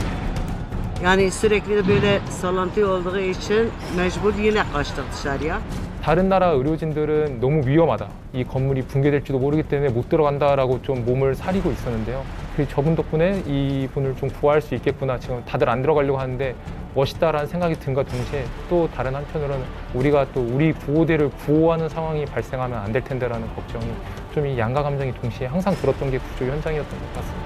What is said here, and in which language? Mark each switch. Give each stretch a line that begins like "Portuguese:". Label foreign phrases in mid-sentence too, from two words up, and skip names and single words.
Turkish: Yani sürekli de böyle sallantı olduğu için mecbur yine kaçtık dışarıya.
Korean: 다른 나라 의료진들은 너무 위험하다, 이 건물이 붕괴될지도 모르기 때문에 못 들어간다라고 좀 몸을 사리고 있었는데요. 그 저분 덕분에 이분을 좀 구할 수 있겠구나, 지금 다들 안 들어가려고 하는데 멋있다라는 생각이 든과 동시에 또 다른 한편으로는 우리가 또 우리 구호대를 구호하는 상황이 발생하면 안 될 텐데라는 걱정이 좀 이 양가 감정이 동시에 항상 들었던 게 구조 현장이었던 것 같습니다.